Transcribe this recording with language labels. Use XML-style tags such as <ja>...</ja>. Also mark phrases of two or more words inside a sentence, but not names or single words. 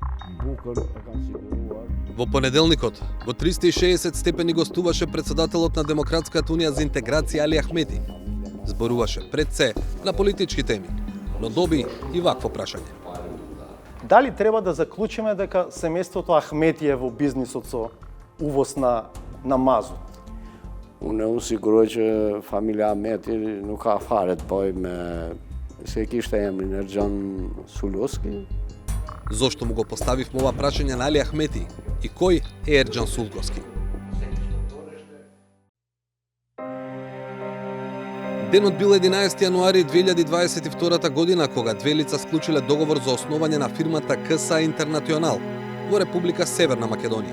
<mk>Во понеделникот, во 360 степени гостуваше председателот на Демократската унија за интеграција Али Ахмети. Зборуваше пред се на политички теми, но доби и вакво прашање. Дали треба да заклучиме дека семејството Ахмети е во бизнисот со увоз на мазут?</mk> <sq>Unë u siguroj që familja Ahmeti nuk ka fare të bëj me se kishte emrin Erxhan Sulkoski.</sq> <mk>Зошто му го поставивме ова прашање на Али Ахмети и кој е Ерџан Сулкоски? Денот бил 11 јануари 2022 година, кога две лица склучиле договор за основање на фирмата КСА Интернационал во Република Северна Македонија.</mk>